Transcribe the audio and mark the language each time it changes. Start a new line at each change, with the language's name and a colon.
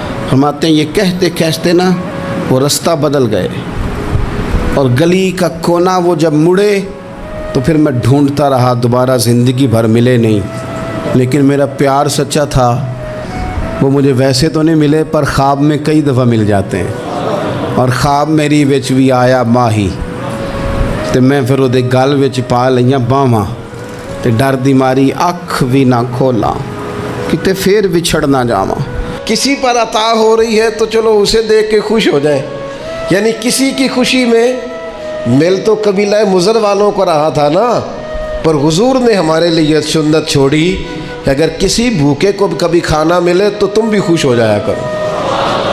Urdu: فرماتے ہیں یہ کہتے کہتے نا وہ رستہ بدل گئے اور گلی کا کونا وہ جب مڑے تو پھر میں ڈھونڈتا رہا, دوبارہ زندگی بھر ملے نہیں. لیکن میرا پیار سچا تھا. وہ مجھے ویسے تو نہیں ملے پر خواب میں کئی دفعہ مل جاتے ہیں.
Punjabi: اور خواب میری وچ بھی آیا ماہی تو میں پھر وہ گل وچ پا لئیاں باواں تے ڈر دی ماری اکھ بھی نہ کھولا کتے پھر بچھڑ نہ جاواں.
Urdu: کسی پر عطا ہو رہی ہے تو چلو اسے دیکھ کے خوش ہو جائے. یعنی کسی کی خوشی میں مل تو قبیلہ مضر والوں کو رہا تھا نا, پر حضور نے ہمارے لیے سنت چھوڑی کہ اگر کسی بھوکے کو کبھی کھانا ملے تو تم بھی خوش ہو جایا کرو.